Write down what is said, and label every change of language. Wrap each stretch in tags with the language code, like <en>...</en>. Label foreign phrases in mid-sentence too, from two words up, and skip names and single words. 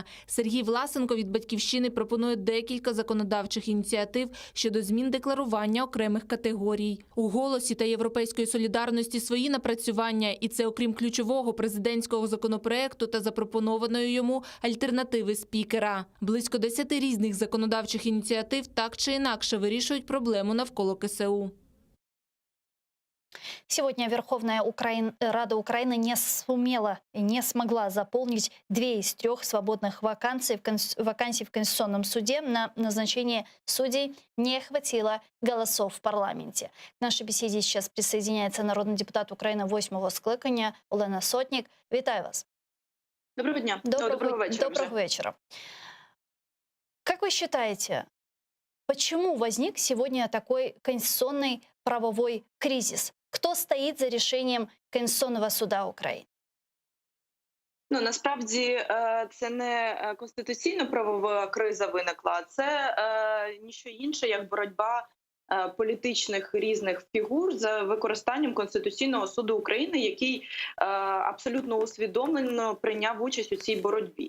<uk>Сергій Власенко від «Батьківщини» пропонує декілька законодавчих ініціатив щодо змін декларування окремих категорій. У «Голосі» та «Європейської солідарності» свої напрацювання, і це окрім ключового президентського законопроекту та запропонованої йому альтернативи спікера. Близько 10 різних законодавчих ініціатив так чи інакше вирішують проблему навколо КСУ.</uk> <ru>Сегодня Верховная Рада Украины не смогла заполнить 2 из 3 свободных вакансий в Конституционном суде. На назначение судей не хватило голосов в парламенте. К нашей беседе сейчас присоединяется народный депутат Украины 8-го скликання Олена Сотник.</ru> <uk>Вітаю вас. Доброго дня.</uk> <ru>Доброго вечера. Как вы считаете, почему возник сегодня такой конституционный правовой кризис?</ru> <uk>Кто стоїть за рішенням Конституційного суду України? Ну, насправді, це не конституційно-правова криза виникла, це ніщо інше, як боротьба політичних різних фігур за використанням Конституційного суду України, який абсолютно усвідомлено прийняв участь у цій боротьбі.</uk>